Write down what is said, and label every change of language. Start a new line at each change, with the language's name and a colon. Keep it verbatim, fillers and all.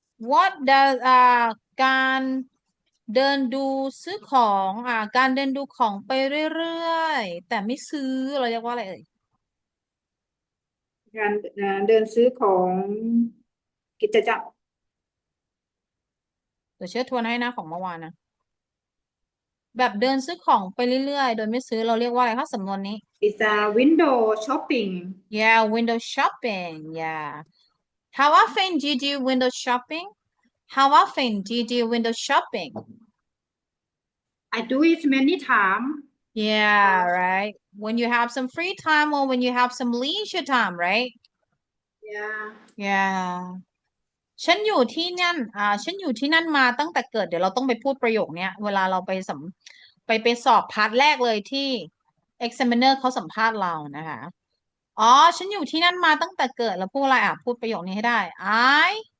English: What does
Thai: อ่าการเดินดูซื้อของอ่าการเดินดูของไปเรื่อยๆแต่ไม่ซื้อเราเรียกว่าอะไรเอ่ย การเอ่อเดินซื้อของกิจจักร เดี๋ยวเชื่อทวนให้นะของเมื่อวานนะแบบเดินซื้อของไปเรื่อยๆโดยไม่ซื้อเราเรียกว่าอะไรคะสำนวนนี้
English: is a window shopping. yeah window shopping yeah how often do you do window shopping how often do you do window shopping I do it many time. yeah right when you have some free time or when you have some leisure time right Yeah.
Thai: yeah ฉันอยู่ที่นั่น อ่า ฉันอยู่ที่นั่นมาตั้งแต่เกิด เดี๋ยวเราต้องไปพูดประโยคเนี้ย เวลาเราไปสัมไปไปสอบพาร์ทแรกเลยที่ examiner เขาสัมภาษณ์เรานะคะ อ๋อ ฉันอยู่ที่นั่นมาตั้งแต่เกิด แล้วพูดอะไรอ่ะ พูดประโยคนี้ให้ได้ I